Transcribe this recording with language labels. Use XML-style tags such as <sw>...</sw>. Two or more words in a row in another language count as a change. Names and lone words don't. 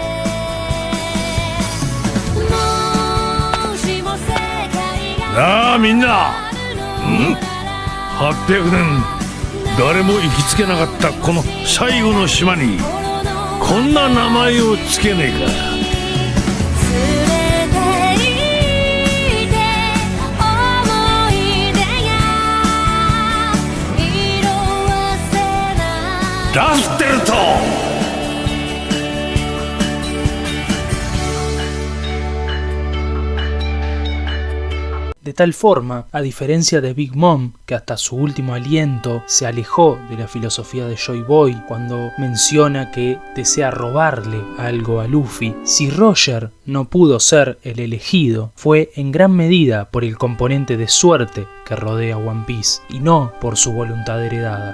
<ja>なあみんな、800年誰も行きつけなかったこの最後の島にこんな名前をつけねえか。ラフテルト</ja> <es>De tal forma, a diferencia de Big Mom, que hasta su último aliento se alejó de la filosofía de Joy Boy cuando menciona que desea robarle algo a Luffy, si Roger no pudo ser el elegido, fue en gran medida por el componente de suerte que rodea One Piece y no por su voluntad heredada.</es>